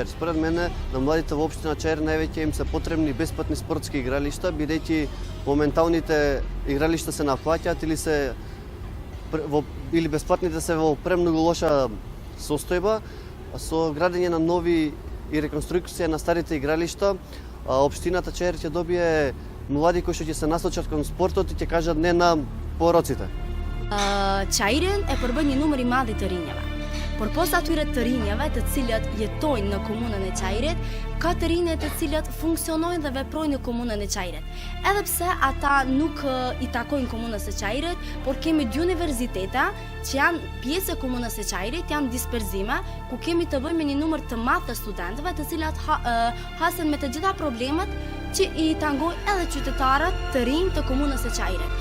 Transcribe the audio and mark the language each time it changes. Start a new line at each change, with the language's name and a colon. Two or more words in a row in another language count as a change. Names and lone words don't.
Macedonian: Според мене, на младите во општина Чаир највеќе им се потребни бесплатни спортски игралишта, бидејќи моменталните игралишта се наплаќаат или се или бесплатните се во премногу лоша состојба, со градење на нови и реконструкција на старите игралишта, општината Чаир ќе добие млади кои што ќе се насочат кон спортот и ќе кажат не на пороците.
Albanian: Çairin e përbën një numër i madh i të rinjave. Por posa atyre të rinjave të cilët jetojnë në komunën e Çajirit, ka të rinje të cilët funksionojnë dhe veprojnë në komunën e Çajirit. Edhe pse ata nuk i takojnë komunës së Çajirit, por kemi dy universitete që janë pjesë e komunës së Çajirit, janë disperzime, ku kemi të bëjmë me një numër të madh të studentëve, të cilat hasen me të gjitha problemet që i tangojnë edhe qytetarët të rinj të komunës së Çajirit.